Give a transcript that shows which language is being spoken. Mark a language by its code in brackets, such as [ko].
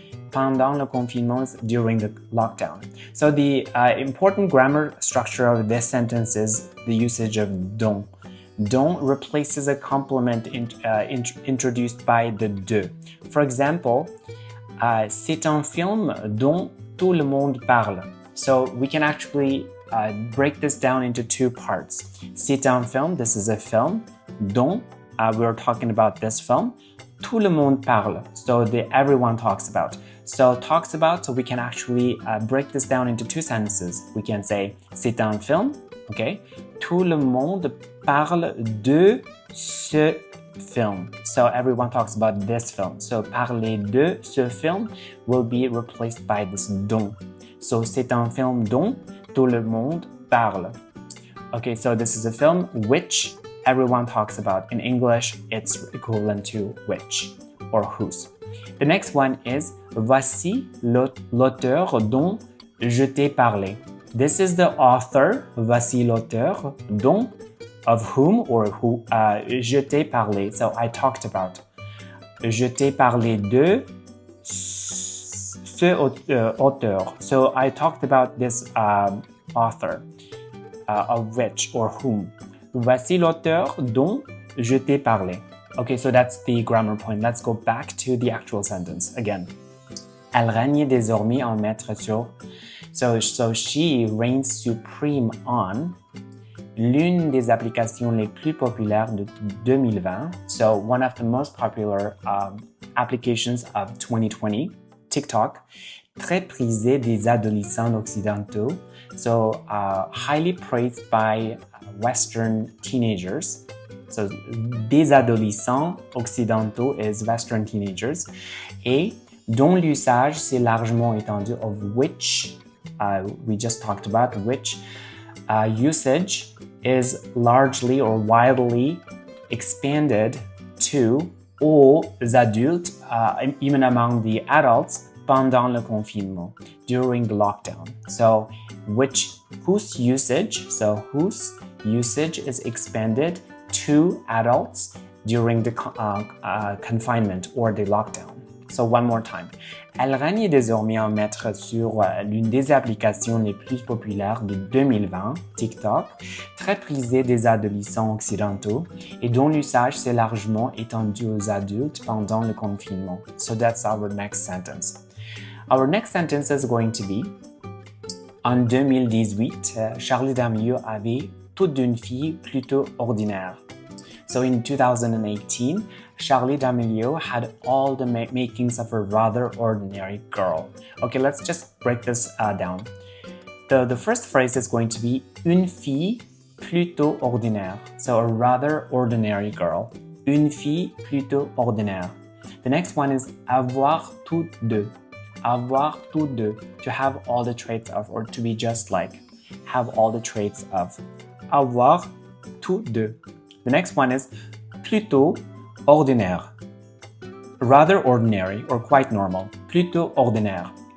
[fr] Pendant le confinement [en] is during the lockdown. So the important grammar structure of this sentence is the usage of dont. Dont replaces a complement introduced by the de. For example, [fr] c'est un film dont tout le monde parle. [en] So we can actually break this down into two parts. [fr] C'est un film, [en] this is a film, dont, we're talking about this film, [fr] tout le monde parle, [en] so everyone talks about. So talks about, so we can actually break this down into two sentences. We can say, [fr] c'est un film, [en] okay? [fr] Tout le monde parle de ce film. [en] So everyone talks about this film. So [fr] parler de ce film [en] will be replaced by this dont. [fr] So c'est un film dont tout le monde parle. [en] Okay, so this is a film which everyone talks about. In English, it's equivalent to which or whose. The next one is [fr] voici l'auteur dont je t'ai parlé. [en] This is the author, [fr] voici l'auteur dont, [en] of whom or who, [fr] je t'ai parlé. [en] So I talked about. [fr] Je t'ai parlé de ce auteur. [en] So I talked about this author, of which or whom. [fr] Voici l'auteur dont je t'ai parlé. [en] Okay, so that's the grammar point. Let's go back to the actual sentence again. [fr] Elle règne désormais en maître sur. [en] So she reigns supreme on [fr] l'une des applications les plus populaires de 2020. [en] So one of the most popular applications of 2020, TikTok. [fr] Très prisée des adolescents occidentaux. [en] So highly praised by Western teenagers. So [fr] des adolescents occidentaux [en] is Western teenagers. [fr] Et dont l'usage s'est largement étendu, [en] of which we just talked about, which usage is largely or widely expanded to [fr] aux adultes, [en] even among the adults, [fr] pendant le confinement, [en] during the lockdown. So whose usage is expanded to adults during the confinement or the lockdown. So one more time. [fr] Elle règne désormais en maître sur l'une des applications les plus populaires de 2020, TikTok, très prisée des adolescents occidentaux et dont l'usage s'est largement étendu aux adultes pendant le confinement. [en] So that's our next sentence. Our next sentence is going to be [fr] en 2018, Charli d'Amelio avait toute d'une fille plutôt ordinaire. [en] So in 2018, Charli d'Amelio had all the makings of a rather ordinary girl. Okay, let's just break this down. The first phrase is going to be [fr] une fille plutôt ordinaire. [en] So a rather ordinary girl. [fr] Une fille plutôt ordinaire. [en] The next one is [fr] avoir toutes deux. Avoir toutes deux. [en] To have all the traits of, or to be just like. Have all the traits of. [fr] Avoir toutes deux. [en] The next one is [fr] plutôt ordinaire. [en] Rather ordinary or quite normal. [fr] Plutôt ordinaire.